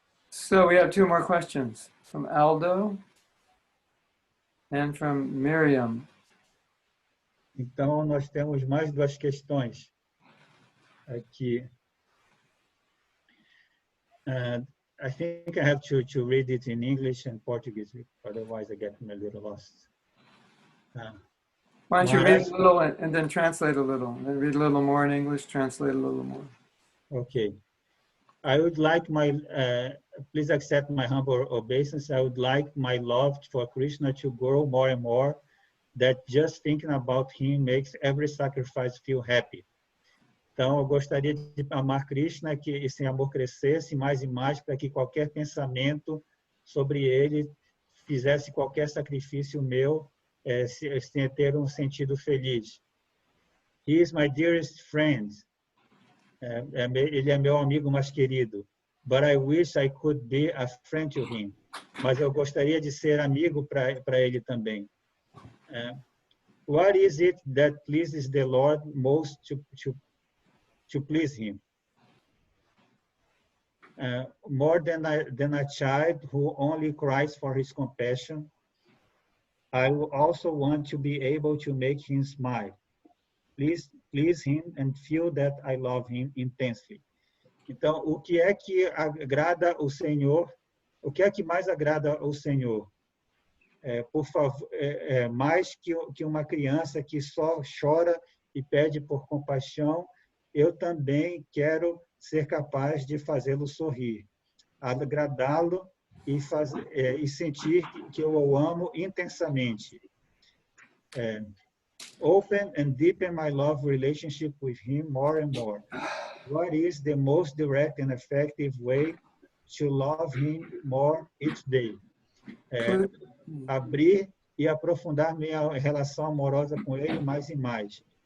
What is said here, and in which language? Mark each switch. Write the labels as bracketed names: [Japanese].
[English] So we have 2 more questions from Aldo and from Miriam. [Portuguese] Então, nós temos mais 2 questões aqui. [English] I think I have to read it in English and Portuguese, otherwise I get a little lost. Why don't you read a little and then translate a little, and then read a little more in English, translate a little more. Okay. I would like please accept my humble obeisance. I would like my love for Krishna to grow more and more, that just thinking about him makes every sacrifice feel happy. [Portuguese] Então, eu gostaria de amar Krishna, que esse amor crescesse mais e mais, para que qualquer pensamento sobre ele fizesse qualquer sacrifício meu, sem ter um sentido feliz. [English] He is my dearest friend. [Portuguese] Ele é meu amigo mais querido. [English] But I wish I could be a friend to him. [Portuguese] Mas eu gostaria de ser amigo para ele também. [English] What is it that pleases the Lord most to please him? More than a child who only cries for his compassion, I also want to be able to make him smile. Please him and feel that I love him intensely. [Portuguese] Então, o que é que agrada o Senhor? O que é que mais agrada ao Senhor? Por favor, mais que uma criança que só chora e pede por compaixão, eu também quero ser capaz de fazê-lo sorrir, agradá-lo e sentir que eu o amo intensamente. [English] Open and deepen my love relationship with him more and more. What is the most direct and effective way to love him more each day? [Portuguese] Abrir e aprofundar minha relação amorosa com ele mais e mais.